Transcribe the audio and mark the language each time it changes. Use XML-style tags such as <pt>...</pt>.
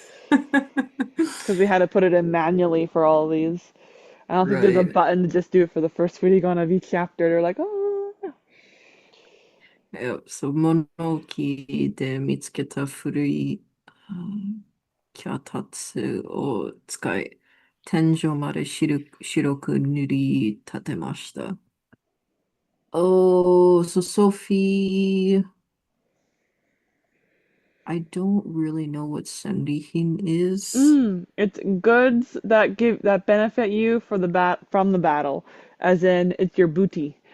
<en>Because we had to put it in manually for all these. I don't think there's a Right. button to just do it for the first furigana of each chapter. They're like, oh, no. Yep.</en> <ja>So 物置で見つけた古い脚立を使い、天井まで白く塗り立てました。</ja> <en>Oh, so Sophie, I don't really know what sendihin is. It's goods that benefit you for from the battle, as in it's your booty.</en>